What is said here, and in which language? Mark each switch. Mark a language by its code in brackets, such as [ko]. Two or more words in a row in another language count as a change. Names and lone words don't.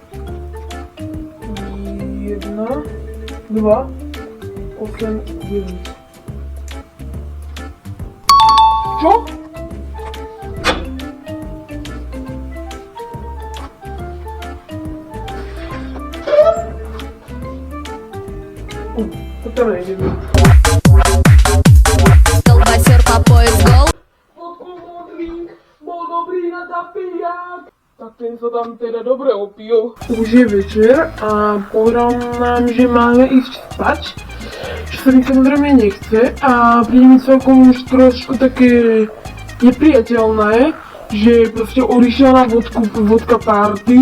[cs] 1, 2, 8, 9. Co? To tam nejde. [ru] Колбасер по пояс голый. [sk] Podkomodlík bol dobrý na zapiják. Tak ten sa tam teda dobre opil. Už je večer a povedal nám, že máme ísť spať. Že sa mi samozrejme nechce a príde mi celkom už trošku také nepriateľné, že proste odišiel na vodka party.